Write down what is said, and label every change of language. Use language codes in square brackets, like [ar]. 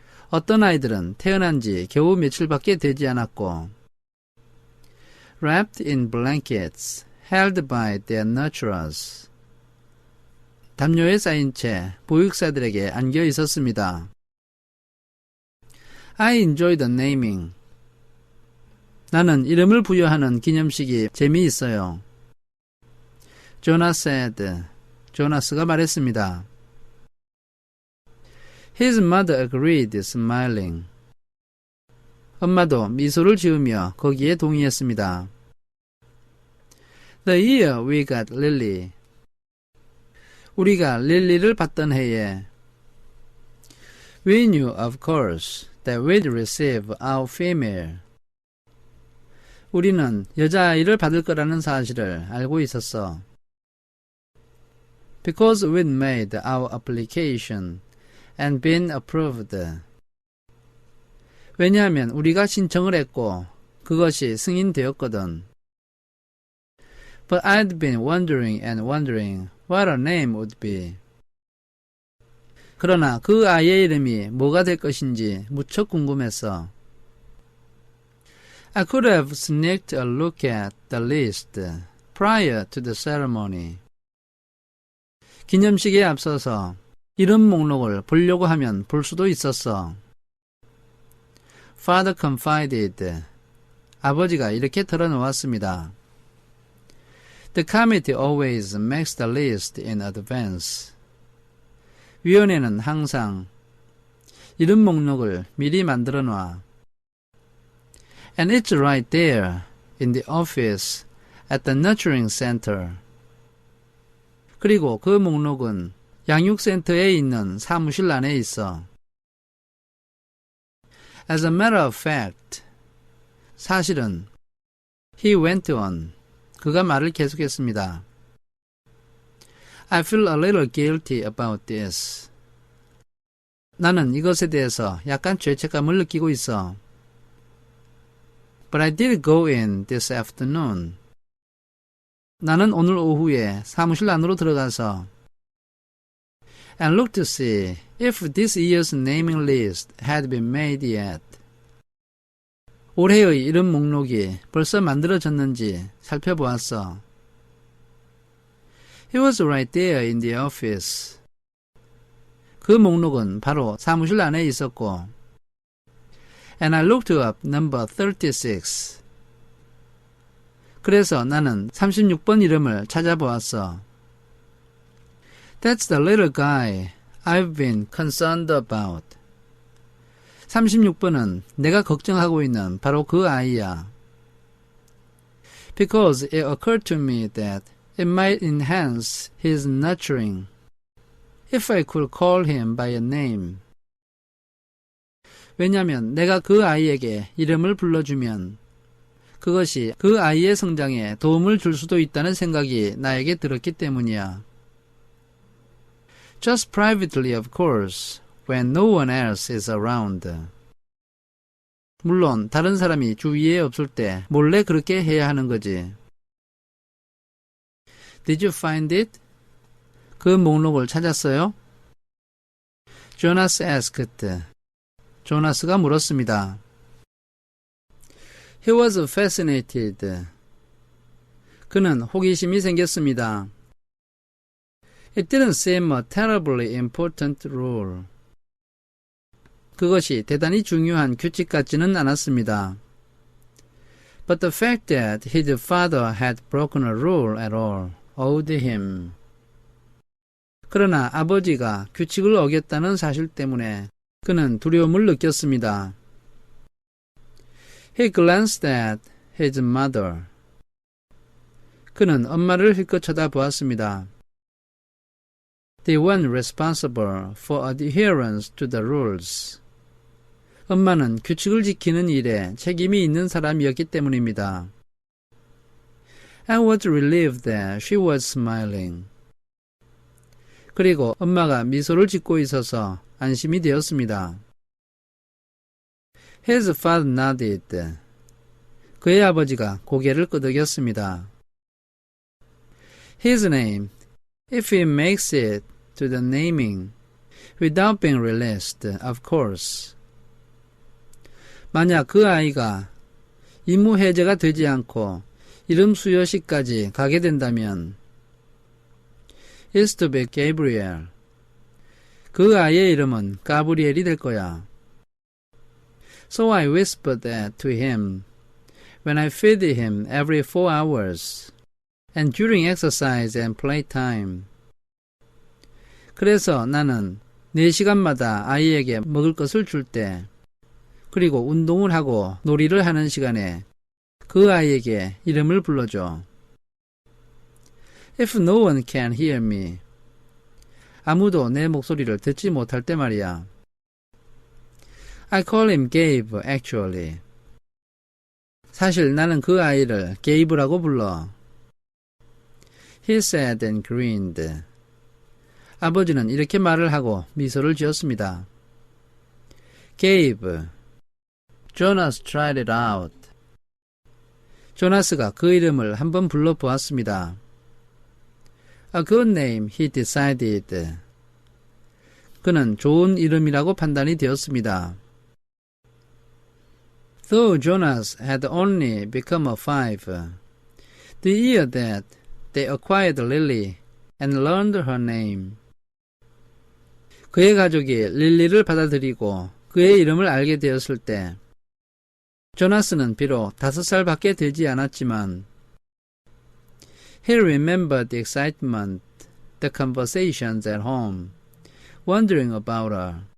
[ko] 어떤 아이들은 태어난 지 겨우 며칠밖에 되지 않았고 [en] wrapped in blankets, held by their nurturers. [ko] 담요에 쌓인 채 보육사들에게 안겨 있었습니다. [en] I enjoy the naming. [ko] 나는 이름을 부여하는 기념식이 재미있어요. [en] Jonah said. [ko] 조나스가 말했습니다. [en] His mother agreed, smiling. [ko] 엄마도 미소를 지으며 거기에 동의했습니다. [en] The year we got Lily. [ko] 우리가 릴리를 받던 해에 [en] We knew, of course, that we'd receive our female. [ko] 우리는 여자아이를 받을 거라는 사실을 알고 있었어. [en] Because we'd made our application and been approved. [ko] 왜냐하면 우리가 신청을 했고 그것이 승인되었거든. [en] But I'd been wondering and wondering what her name would be. [ko] 그러나 그 아이의 이름이 뭐가 될 것인지 무척 궁금했어. [en] I could have sneaked a look at the list prior to the ceremony. [ko] 기념식에 앞서서 이름 목록을 보려고 하면 볼 수도 있었어. [en] Father confided. [ko] 아버지가 이렇게 털어놓았습니다. [en] The committee always makes the list in advance. [ko] 위원회는 항상 이름 목록을 미리 만들어 놔. [en] And it's right there in the office at the nurturing center. [ko] 그리고 그 목록은 양육센터에 있는 사무실 안에 있어. [en] As a matter of fact, [ko] 사실은 [en] he went on. [ko] 그가 말을 계속했습니다. [en] I feel a little guilty about this. [ko] 나는 이것에 대해서 약간 죄책감을 느끼고 있어. [en] But I did go in this afternoon. [ko] 나는 오늘 오후에 사무실 안으로 들어가서 [en] and looked to see if this year's naming list had been made yet. [ko] 올해의 이름 목록이 벌써 만들어졌는지 살펴보았어. [en] He was right there in the office. [ko] 그 목록은 바로 사무실 안에 있었고 [en] And I looked up number 36. [ko] 그래서 나는 36번 이름을 찾아보았어. [en] That's the little guy I've been concerned about. [ko] 36번은 내가 걱정하고 있는 바로 그 아이야. [en] Because it occurred to me that it might enhance his nurturing if I could call him by a name. [ko] 왜냐하면 내가 그 아이에게 이름을 불러주면 그것이 그 아이의 성장에 도움을 줄 수도 있다는 생각이 나에게 들었기 때문이야. [en] Just privately, of course, when no one else is around. [ko] 물론 다른 사람이 주위에 없을 때 몰래 그렇게 해야 하는 거지. [en] Did you find it? [ko] 그 목록을 찾았어요? [en] Jonas asked. [ko] 조나스가 물었습니다. [en] He was fascinated. [ko] 그는 호기심이 생겼습니다. [en] It didn't seem a terribly important rule. [ko] 그것이 대단히 중요한 규칙 같지는 않았습니다. [en] But the fact that his father had broken a rule at all awed him. [ko] 그러나 아버지가 규칙을 어겼다는 사실 때문에 그는 두려움을 느꼈습니다. [en] He glanced at his mother. [ko] 그는 엄마를 힐끗 쳐다보았습니다. [en] The one responsible for adherence to the rules. [ko] 엄마는 규칙을 지키는 일에 책임이 있는 사람이었기 때문입니다. [en] I was relieved that she was smiling. [ko] 그리고 엄마가 미소를 짓고 있어서 안심이 되었습니다. [en] His father nodded. [ko] 그의 아버지가 고개를 끄덕였습니다. [en] His name, if he makes it to the naming, without being released, of course. [ko] 만약 그 아이가 임무 해제가 되지 않고 이름 수여식까지 가게 된다면 [en] is to be Gabriel. [ko] 그 아이의 이름은 가브리엘이 될 거야. [en] So I whispered that to him when I feed him every 4 hours and during exercise and playtime. [ko] 그래서 나는 4시간마다 아이에게 먹을 것을 줄 때 그리고 운동을 하고 놀이를 하는 시간에 그 아이에게 이름을 불러줘. [en] If no one can hear me. [ko] 아무도 내 목소리를 듣지 못할 때 말이야. [en] I call him Gabe, actually. [ko] 사실 나는 그 아이를 게이브라고 불러. [en] He said and grinned. [ko] 아버지는 이렇게 말을 하고 미소를 지었습니다. [en] Gabe. Jonas tried it out. [ko] 조나스가 그 이름을 한번 불러보았습니다. [en] A good name, he decided. [ko] 그는 좋은 이름이라고 판단이 되었습니다. [en] Though Jonas had only become a 5, the year that they acquired Lily and learned her name. [ko] 그의 가족이 릴리를 받아들이고 그의 이름을 알게 되었을 때 조나스는 비록 5살밖에 되지 않았지만 [en] He remembered the excitement, the conversations at home, wondering about her.